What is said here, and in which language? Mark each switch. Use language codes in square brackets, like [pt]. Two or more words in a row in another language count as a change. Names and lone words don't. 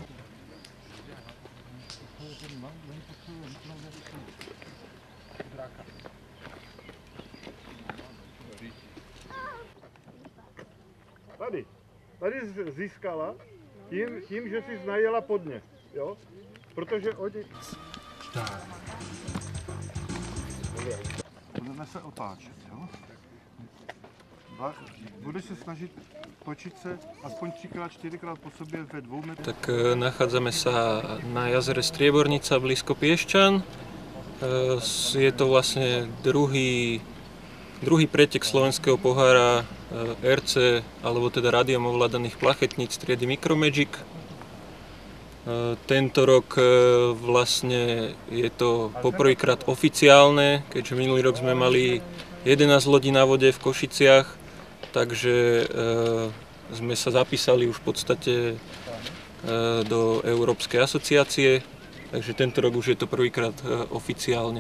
[cs] Tady získala tím, že jsi najela podně, jo? Protože oni... Start. Budeme se otáčet, jo? Budeš se snažit [sk] točiť sa [cs] aspoň 3-4 krát po sobě ve 2 metrech. [sk] Tak nachádzame sa na jazere Striebornica blízko Piešťan. Je to vlastne druhý pretek slovenského pohára RC, alebo teda rádiom ovládaných plachetníc triedy Micromagic. Tento rok vlastne je to poprvýkrát oficiálne, keďže minulý rok sme mali 11 lodí na vode v Košiciach, takže sme sa zapísali už v podstate do Európskej asociácie, takže tento rok už je to prvýkrát oficiálne.